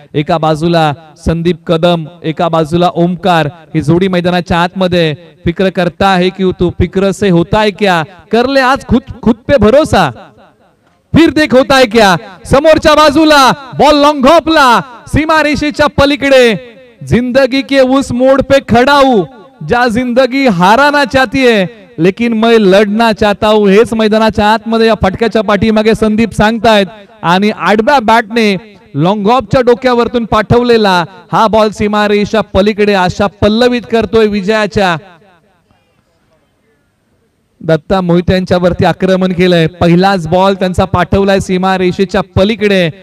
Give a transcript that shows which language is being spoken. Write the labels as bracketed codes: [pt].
[mr] एका बाजूला संदीप कदम, एका बाजूला ओमकार. ही जोडी मैदानाच्या आतमध्ये. [hi] फिक्र करता है कि तू फिक्र से होता है क्या, कर ले आज खुद पे भरोसा, फिर देख होता है क्या. [mr] समोरच्या बाजूला बॉल लॉन्ग हॉपला सीमा रेषेच्या पलीकडे. [hi] जिंदगी के उस मोड़ पे खड़ा हूं जहां जिंदगी हाराना चाहती है लेकिन मैं लढना चाहता हूं. [mr] हेच मैदानाच्या आतमध्ये या फटक्याच्या पाठीमागे संदीप सांगतायत. आणि आडव्या बॅटने लॉंग ऑफच्या डोक्यावरतून पाठवलेला हा बॉल सीमारेषा पलीकडे आशा पल्लवित करतोय विजयाच्या. दत्ता मोहिते यांच्यावरती आक्रमण केलंय. पहिलाच बॉल त्यांचा पाठवलाय सीमारेषेच्या पलीकडे.